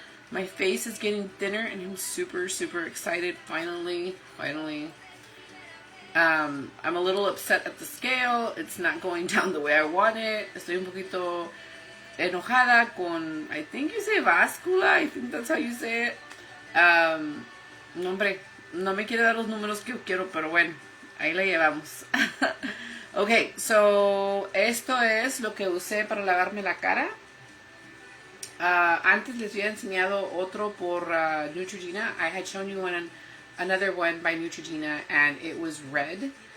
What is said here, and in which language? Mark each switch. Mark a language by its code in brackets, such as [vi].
[en] My face is getting thinner and I'm super, super excited. Finally. I'm a little upset at the scale. It's not going down the way I want it. [es] Estoy un poquito enojada con, [en] I think you say [es] báscula. [en] I think that's how you say it. [es] No, hombre, no me quiere dar los números que yo quiero, pero bueno, ahí la llevamos. Okay, so esto es lo que usé para lavarme la cara. Antes les había enseñado otro por Neutrogena. [en] I had shown you another one by Neutrogena and it was red.